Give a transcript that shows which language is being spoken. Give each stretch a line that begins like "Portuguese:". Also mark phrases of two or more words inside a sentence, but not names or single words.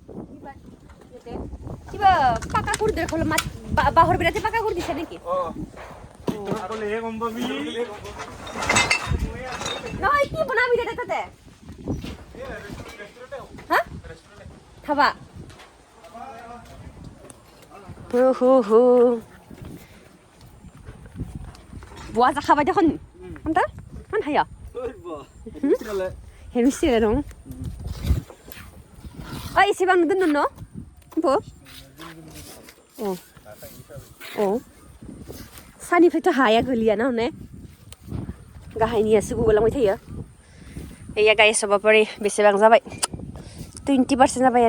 Assamese: কিবা পাকা কৰি দে খল মাছ বাহৰ বিৰাতে পাকা কৰি দিছে নেকি নহয় কি বনাবি দে তাতে হা খাবা হু
Bodo: बुआ जाखाबाय देखोन आंता मान हाया हेमिस्ट्रि दं ओइ एसेबां नुदों न बो औ सानिफ्रायथ' हाया गोलियाना हने गाहायनियासो गुगोलांबाय थायो एया गाइस सबापारि बेसेबां जाबाय 20% जाबाय